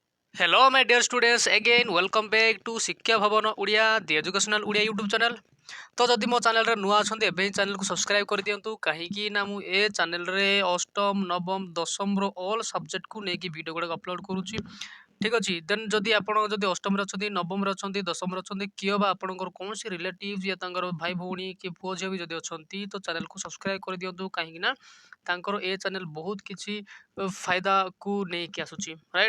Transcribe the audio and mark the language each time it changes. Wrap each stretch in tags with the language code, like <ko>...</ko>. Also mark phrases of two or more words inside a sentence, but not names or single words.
<en>Hello, my dear students. Again, welcome back to Shiksha Bhavan Odia, the educational Odia YouTube channel.</en> <or>ତ ଯଦି ମୋ ଚ୍ୟାନେଲରେ ନୂଆ ଅଛନ୍ତି ଏବେ ହିଁ ଚ୍ୟାନେଲକୁ ସବସ୍କ୍ରାଇବ୍ କରିଦିଅନ୍ତୁ କାହିଁକି ନା ମୁଁ ଏ ଚ୍ୟାନେଲରେ ଅଷ୍ଟମ ନବମ ଦଶମର</or> <en>all subject</en> <or>ନେଇକି ଭିଡ଼ିଓ ଗୁଡ଼ାକ ଅପଲୋଡ଼ କରୁଛି ଠିକ୍ ଅଛି। ଦେନ୍ ଯଦି ଆପଣ ଯଦି ଅଷ୍ଟମରେ ଅଛନ୍ତି ନବମରେ ଅଛନ୍ତି ଦଶମରେ ଅଛନ୍ତି କିଏ ବା ଆପଣଙ୍କର କୌଣସି ରିଲେଟିଭ୍ या ତାଙ୍କର ଭାଇ ଭଉଣୀ କି ପୁଅ ଝିଅ ବି ଯଦି ଅଛନ୍ତି ତ ଚ୍ୟାନେଲକୁ ସବସ୍କ୍ରାଇବ୍ କରିଦିଅନ୍ତୁ କାହିଁକି ନା ତାଙ୍କର ଏ ଚ୍ୟାନେଲ ବହୁତ କିଛି ଫାଇଦାକୁ ନେଇକି ଆସୁଛି ରାଇଟ୍।</or>